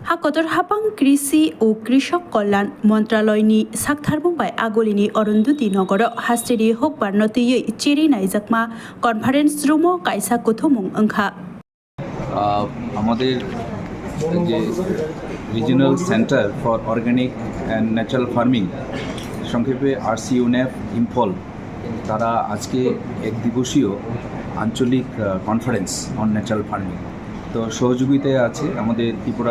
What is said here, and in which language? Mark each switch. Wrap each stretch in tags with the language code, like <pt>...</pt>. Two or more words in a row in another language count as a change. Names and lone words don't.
<trp>हाकतर हापां कृषि और कृषक कल्याण मन्त्रालयनि साकथारबुंबाय आगलिनि अरुन्धति नगर हास्टेरि हकबार नतुयै चेरि नायजाकमा</trp> <en>conference room</en> <trp>कायसा गथमुं ओंखा</trp> <bn>আমাদের যে রিজিওনাল সেন্টার ফর অর্গানিক অ্যান্ড ন্যাচারাল ফার্মিং সংক্ষেপে RCUNF ইম্ফল তারা আজকে এক দিবসীয় আঞ্চলিক</bn> <en>conference on natural farming</en> <bn>তো সহযোগিতায় আছে আমাদের ত্রিপুরা</bn>